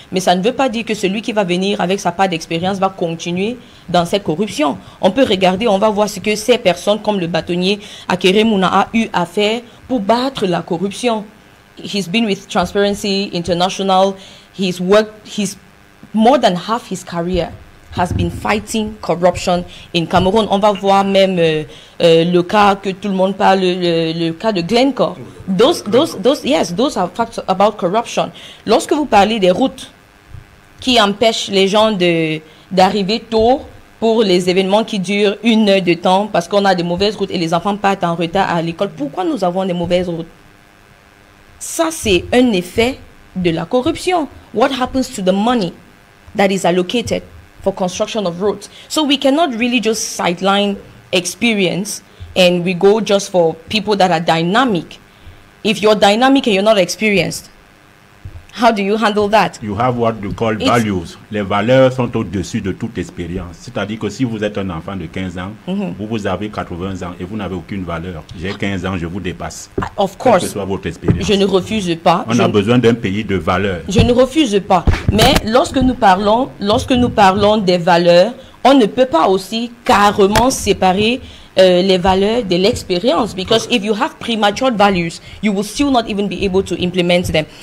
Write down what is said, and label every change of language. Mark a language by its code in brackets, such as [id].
[fr] Mais ça ne veut pas dire que celui qui va venir avec sa part d'expérience va continuer dans cette corruption. On peut regarder, on va voir ce que ces personnes comme le bâtonnier Akeremouna a eu à faire pour battre la corruption. [en] He's been with Transparency International. He's more than half his career has been fighting corruption in Cameroon. [fr] On va voir même le cas que tout le monde parle, le cas de Glencore. [en] Those are facts about corruption. [fr] Lorsque vous parlez des routes qui empêchent les gens d'arriver tôt pour les événements qui durent 1 heure de temps parce qu'on a des mauvaises routes et les enfants partent en retard à l'école, pourquoi nous avons des mauvaises routes? Ça, c'est un effet de la corruption. [en] What happens to the money that is allocated for construction of roads? So we cannot really just sideline experience and we go just for people that are dynamic. If you're dynamic and you're not experienced, how do you handle that? You have what you call values. [fr] Les valeurs sont au-dessus de toute expérience. C'est-à-dire que si vous êtes un enfant de 15 ans, vous avez 80 ans et vous n'avez aucune valeur. J'ai 15 ans, je vous dépasse. [en] Of course. [fr] Quelle que soit votre expérience. Je ne refuse pas. On a besoin d'un pays de valeurs. Je ne refuse pas. Mais lorsque nous parlons des valeurs, on ne peut pas aussi carrément séparer les valeurs de l'expérience, [en] because if you have premature values, you will still not even be able to implement them.